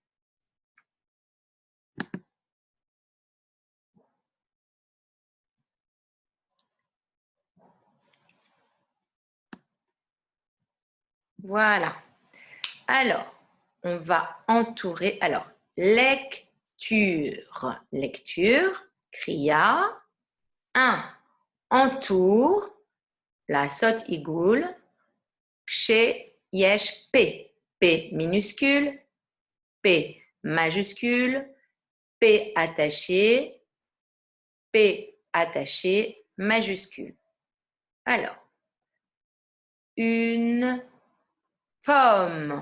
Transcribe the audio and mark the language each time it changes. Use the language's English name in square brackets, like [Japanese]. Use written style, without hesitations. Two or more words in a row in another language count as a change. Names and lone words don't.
[French] Voilà. Alors, on va entourer. Alors, lecture. Lecture, kriya. [Hebrew] 1. Entoure. לעשות עיגול. כשיש P. [French] P minuscule. P majuscule. P attaché. P attaché majuscule. Alors, une pomme.